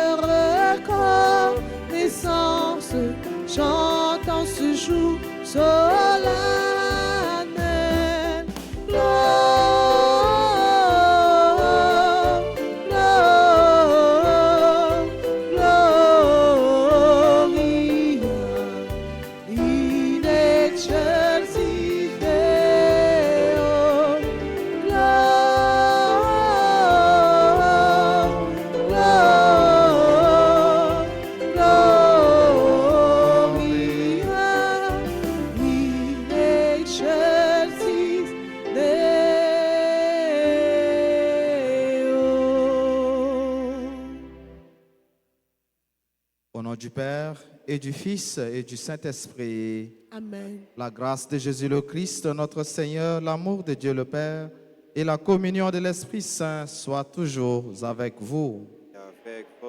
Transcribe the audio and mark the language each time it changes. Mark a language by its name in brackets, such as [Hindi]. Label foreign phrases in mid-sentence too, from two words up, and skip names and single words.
[French] reconnaissance, chantant ce jour solennel. Gloire, gloire, [Latin] gloria in excelsis Deo. [French] Gloire, gloire, [Latin] gloria in excelsis Deo. [French] Au nom du Père et du Fils et du Saint-Esprit, Amen. la grâce de Jésus le Christ, notre Seigneur, l'amour de Dieu le Père et la communion de l'Esprit Saint soient toujours avec vous. avec votre